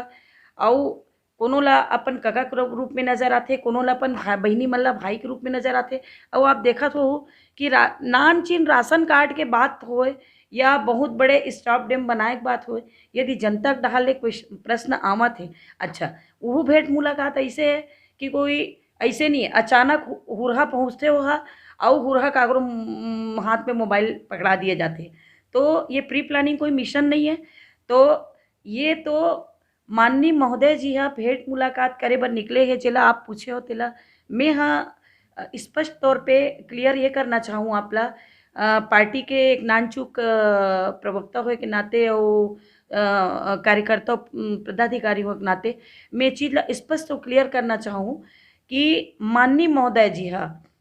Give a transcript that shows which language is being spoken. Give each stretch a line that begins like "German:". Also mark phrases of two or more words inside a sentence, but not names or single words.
Chhattisgarhi: और कोनो ला अपन कका के रूप में नज़र आथे, कोनो ला अपन बहिनी मन ला भाई के रूप में नज़र आथे। और आप देखत हो कि नानचीन राशन कार्ड के बात होए या बहुत बड़े स्टॉप डैम बनाए के बात होए, यदि जनता के डाहर ले कोई प्रश्न आवत है, अच्छा वो भेंट मुलाकात ऐसे है कि कोई ऐसे नहीं है अचानक हुरहा पहुँचते होहा और हुरहा कागरो हाथ में मोबाइल पकड़ा दिए जाते। तो ये
English: pre planning
Chhattisgarhi: कोई मिशन नहीं है। तो ये तो माननीय महोदय जी हाँ भेंट मुलाकात करे बर निकले हैं, जेला आप पूछे हो तेला मैं हाँ स्पष्ट तौर पे क्लियर ये करना चाहूँ आपला पार्टी के एक नानचुक प्रवक्ता होए के नाते और कार्यकर्ता पदाधिकारी हो के नाते मैं चीज़ ला स्पष्ट और क्लियर करना चाहूँ कि माननीय महोदय जी हाँ